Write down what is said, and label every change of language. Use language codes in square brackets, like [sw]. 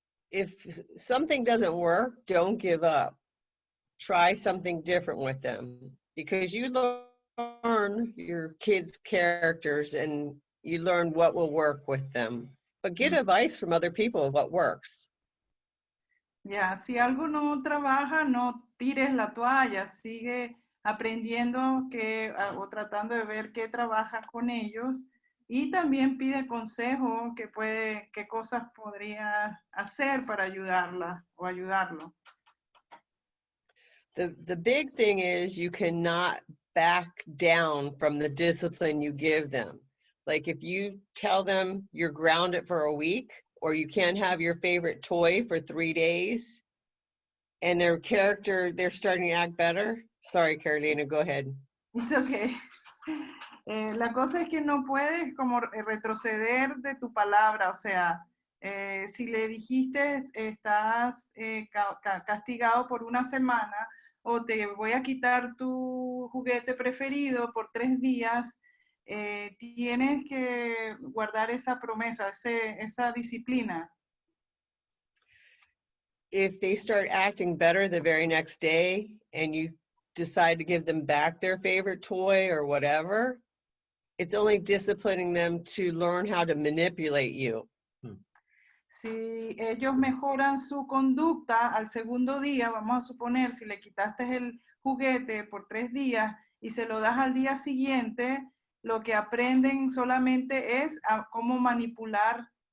[en] If something doesn't work, don't give up. Try something different with them, because you learn your kids' characters and you learn what will work with them. But get advice from other people of what works. [es] Ya, si algo no trabaja, no tires la toalla, sigue aprendiendo o tratando de ver qué trabaja con ellos, y también pide consejo, qué cosas podría hacer para ayudarla o ayudarlo. [en] The big thing is you cannot back down from the discipline you give them. Like if you tell them you're grounded for a week, or you can't have your favorite toy for 3 days, and their character, they're starting to act better. Sorry, Carolina, go ahead. It's okay. [es] La cosa es que no puedes como retroceder de tu palabra, o sea, si le dijiste estás castigado por una semana, o te voy a quitar tu juguete preferido por 3 días, tienes que guardar esa promesa, esa disciplina. [en] If they start acting better the very next day and you decide to give them back their favorite toy or whatever, it's only disciplining them to learn how to manipulate you. [es] Si ellos mejoran su conducta al segundo día, vamos a suponer, si le quitaste el juguete por 3 días y se lo das al día siguiente, lo que aprenden solamente es a cómo manipularte.